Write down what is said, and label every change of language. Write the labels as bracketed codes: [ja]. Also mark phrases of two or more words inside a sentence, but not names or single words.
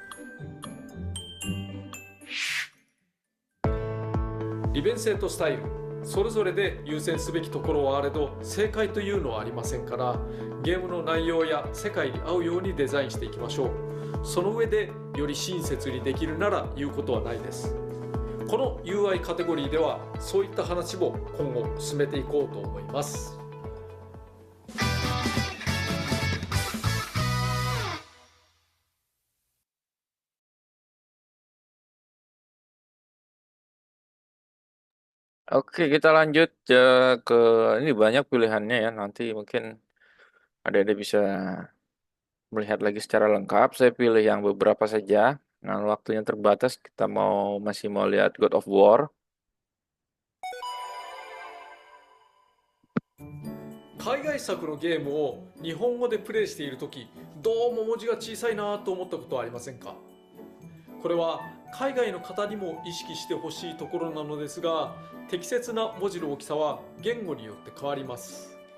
[ja] 利便性とスタイル、 それぞれで優先すべきところはあれど、正解というのはありませんから、ゲームの内容や世界に合うようにデザインしていきましょう。その上でより親切にできるなら言うことはないです。この UI カテゴリーではそういった話も今後進めていこうと思います。 [id] Oke, kita lanjut ke ini banyak pilihannya ya. Nanti mungkin ada bisa melihat lagi secara lengkap. Saya pilih yang beberapa saja. Nah, waktunya terbatas. Kita masih mau lihat God of War. [ja] 海外作のゲームを日本語でプレイしているとき、どうも文字が小さいなと思ったことはありませんか？これは海外の方にも意識してほしいところなのですが、適切な文字の大きさは言語によって変わります。